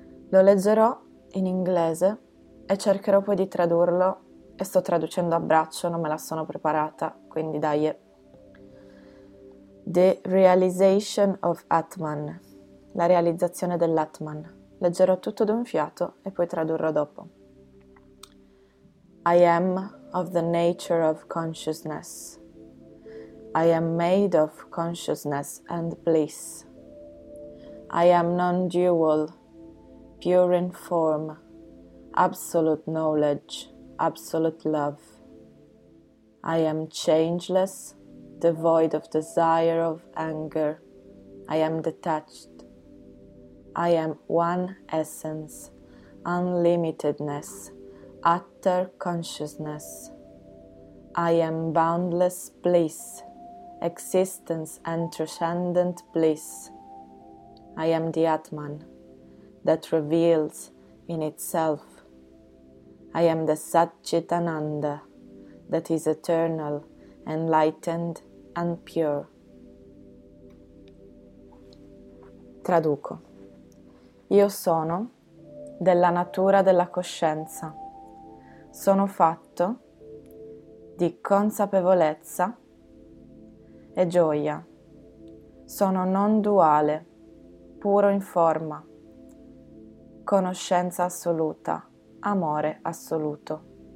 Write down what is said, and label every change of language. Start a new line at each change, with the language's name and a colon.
Italian: Lo leggerò in inglese e cercherò poi di tradurlo, e sto traducendo a braccio, non me la sono preparata, quindi dai.
English: The realization of Atman,
Italian: la realizzazione dell'Atman. Leggerò tutto d'un fiato e poi tradurrò dopo.
English: I am of the nature of consciousness. I am made of consciousness and bliss. I am non-dual, pure in form, absolute knowledge, absolute love. I am changeless, devoid of desire of anger. I am detached. I am one essence, unlimitedness, utter consciousness. I am boundless bliss, existence and transcendent bliss. I am the Atman that reveals in itself. I am the Satchitananda that is eternal, enlightened and pure.
Italian: Traduco. Io sono della natura della coscienza. Sono fatto di consapevolezza e gioia. Sono non duale, puro in forma, conoscenza assoluta, amore assoluto.